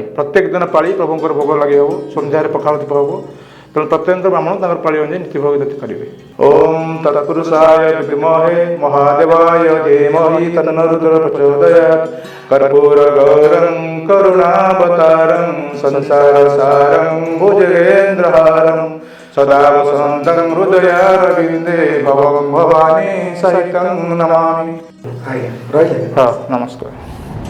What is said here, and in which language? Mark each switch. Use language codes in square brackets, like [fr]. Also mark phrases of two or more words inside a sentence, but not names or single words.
[or] ପ୍ରତ୍ୟେକ ଦିନ ପାଳି ପ୍ରଭୁଙ୍କର ଭୋଗ ଲାଗି ହେବ, ସନ୍ଧ୍ୟାରେ ପଖାଳ ଦୀପ ହେବ। ତେଣୁ ପ୍ରତ୍ୟେକ ବ୍ରାହ୍ମଣ ତାଙ୍କର ପାଳି ଅନୁଯାୟୀ ନୀତି ଭୋଗ କରିବେ। [sa] ଓମ୍ ତତ୍ପୁରୁଷାୟ ବିଦ୍ମହେ ମହାଦେବାୟ ଧୀମହି ତନ୍ନୋ ରୁଦ୍ରଃ ପ୍ରଚୋଦୟାତ୍। କର୍ପୂର ଗୌରଂ କରୁଣାବତାରଂ ସଂସାରସାରଂ भुजगेन्द्रहारं सदा वसन्तं हृदयारविन्दे भवं भवानी सहितं नमामि। [or] ଆଜ୍ଞା ରହିଲେ। ହଁ ନମସ୍କାର।